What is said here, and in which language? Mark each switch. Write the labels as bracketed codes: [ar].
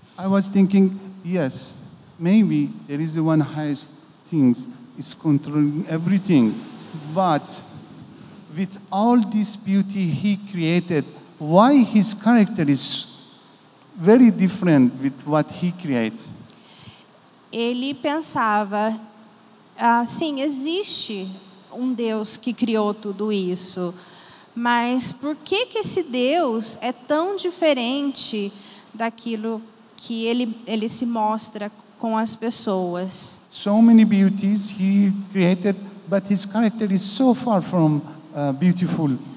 [en] I was thinking, yes, maybe there is one highest things is controlling everything, but with all this beauty He created, why His character is very different with what He created? [pt] Ele pensava, sim, existe um Deus que criou tudo isso, mas por que esse Deus é tão diferente daquilo que ele se mostra com as pessoas? [en] So many beauties He created, but His character is so far from beautiful.